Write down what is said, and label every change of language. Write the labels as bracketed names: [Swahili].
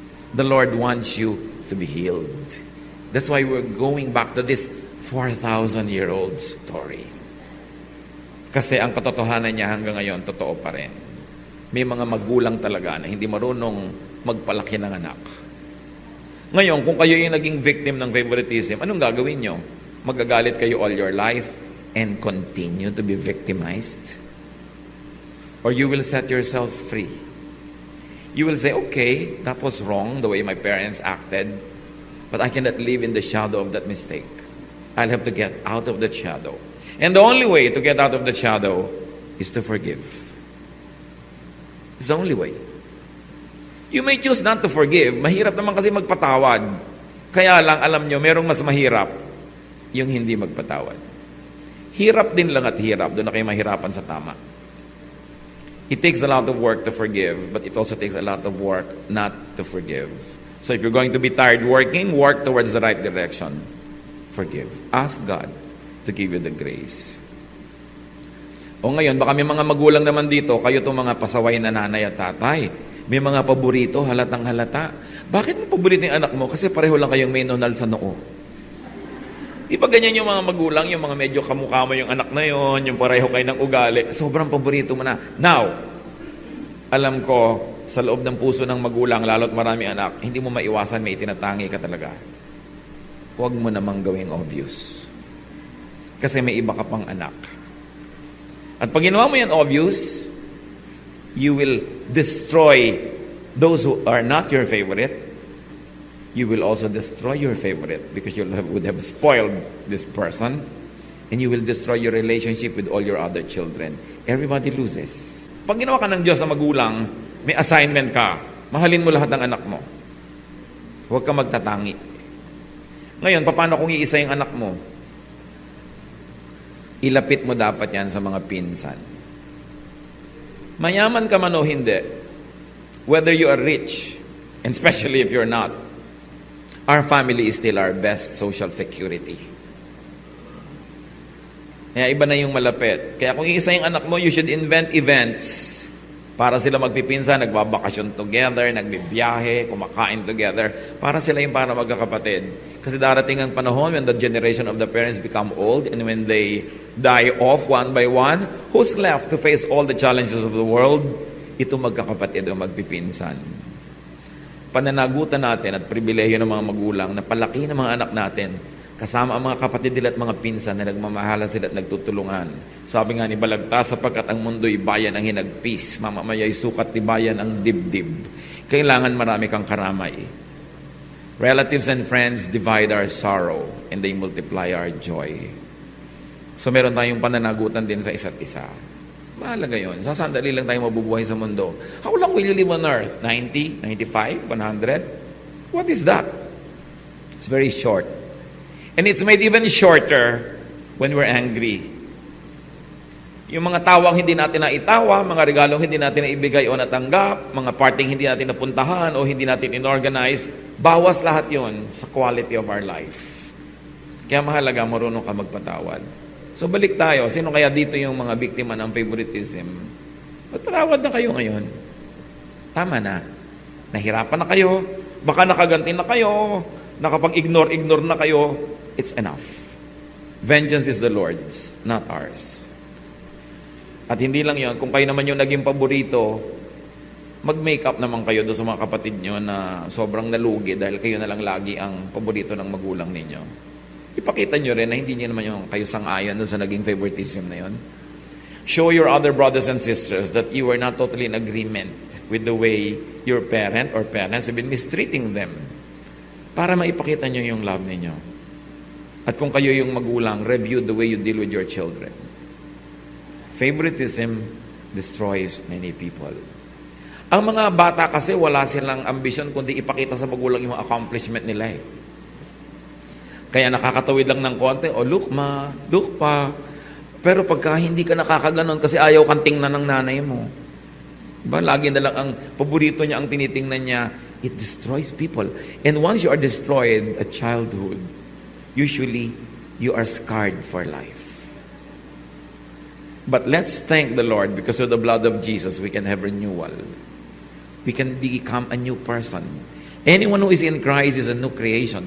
[English] The Lord wants you to be healed. That's why we're going back to this 4,000-year-old story. [Filipino] Kasi ang katotohanan niya hanggang ngayon, totoo pa rin. May mga magulang talaga na hindi marunong magpalaki ng anak. Ngayon, kung kayo yung naging victim ng favoritism, anong gagawin nyo? Magagalit kayo [English] all your life and continue to be victimized? Or you will set yourself free? You will say, okay, that was wrong, the way my parents acted, but I cannot live in the shadow of that mistake. I'll have to get out of that shadow. And the only way to get out of the shadow is to forgive. It's the only way. You may choose not to forgive. [Filipino] Mahirap naman kasi magpatawad. Kaya lang, alam nyo, merong mas mahirap, yung hindi magpatawad. Hirap din lang at hirap, doon na kayo mahirapan sa tama. [English] It takes a lot of work to forgive, but it also takes a lot of work not to forgive. So if you're going to be tired working, work towards the right direction. Forgive. Ask God to give you the grace. [Filipino] O ngayon, baka may mga magulang naman dito, kayo itong mga pasaway na nanay at tatay. May mga paborito, halatang halata. Bakit mo paborito yung anak mo? Kasi pareho lang kayong may nonal sa noo. Di ba ganyan yung mga magulang, yung mga medyo kamukha mo yung anak na yon, yung pareho kayo ng ugali, sobrang paborito mo na. Now, alam ko, sa loob ng puso ng magulang, lalo't marami anak, hindi mo maiwasan, may itinatangi ka talaga. Huwag mo namang gawing obvious. Kasi may iba ka pang anak. At pag ginawa mo yan [English] obvious, you will destroy those who are not your favorite. You will also destroy your favorite because you would have spoiled this person, and you will destroy your relationship with all your other children. Everybody loses. [Filipino] Pag ginawa ka ng Diyos sa magulang, may assignment ka. Mahalin mo lahat ng anak mo. Huwag ka magtatangi. Ngayon, paano kung iisa yung anak mo? Ilapit mo dapat yan sa mga pinsan. Mayaman ka man o hindi, [English] whether you are rich, and especially if you're not, our family is still our best social security. [Filipino] Kaya iba na yung malapit. Kaya kung isa yung anak mo, [English] you should invent events [Filipino] para sila magpipinsan, nagbabakasyon together, nagbibiyahe, kumakain together, para sila yung para magkakapatid. Kasi darating ang panahon [English] when the generation of the parents become old, and when they die off one by one, who's left to face all the challenges of the world? [Filipino] Ito magkakapatid o magpipinsan. Pananagutan natin at pribilehiyo ng mga magulang na palaki ng mga anak natin, kasama ang mga kapatid nila at mga pinsan na nagmamahalan sila at nagtutulungan. Sabi nga ni Balagtas, sapagkat ang mundo'y bayan ang hinagpis, mamamaya'y sukat ni bayan ang dibdib. Kailangan marami kang karamay. [English] Relatives and friends divide our sorrow and they multiply our joy. [Filipino] So meron tayong pananagutan din sa isa't isa. Mahalaga yun. Sa sandali lang tayo mabubuhay sa mundo. [English] How long will you live on earth? 90? 95? 100? What is that? It's very short. And it's made even shorter when we're angry. [Filipino] Yung mga tawang hindi natin naitawa, mga regalong hindi natin naibigay o natanggap, mga parting hindi natin napuntahan o hindi natin inorganize, bawas lahat yon sa [English] quality of our life. [Filipino] Kaya mahalaga, marunong ka magpatawad. So balik tayo, sino kaya dito yung mga biktima ng favoritism? Magpatawad na kayo ngayon. Tama na. Nahirapan na kayo, baka nakaganti na kayo, nakapag-ignore na kayo, [English] it's enough. Vengeance is the Lord's, not ours. [Filipino] At hindi lang yon, kung kayo naman yung naging paborito, mag-make up naman kayo doon sa mga kapatid nyo na sobrang nalugi dahil kayo na lang lagi ang paborito ng magulang ninyo. Ipakita nyo rin na hindi nyo naman yung kayo sang-ayon doon sa naging favoritism na yon. [English] Show your other brothers and sisters that you are not totally in agreement with the way your parent or parents have been mistreating them [Filipino] para maipakita nyo yung love ninyo. At kung kayo yung magulang, [English] review the way you deal with your children. Favoritism destroys many people. [Filipino] Ang mga bata kasi wala silang ambisyon kundi ipakita sa magulang yung accomplishment nila eh. Kaya nakakatawid lang ng konti, [English] look ma, look pa. [Filipino] Pero pagka hindi ka nakakaganon kasi ayaw kang tingnan ng nanay mo. Diba? Lagi na lang ang paborito niya ang tinitingnan niya, [English] it destroys people. And once you are destroyed at childhood, usually you are scarred for life. But let's thank the Lord because of the blood of Jesus we can have renewal. We can become a new person. Anyone who is in Christ is a new creation.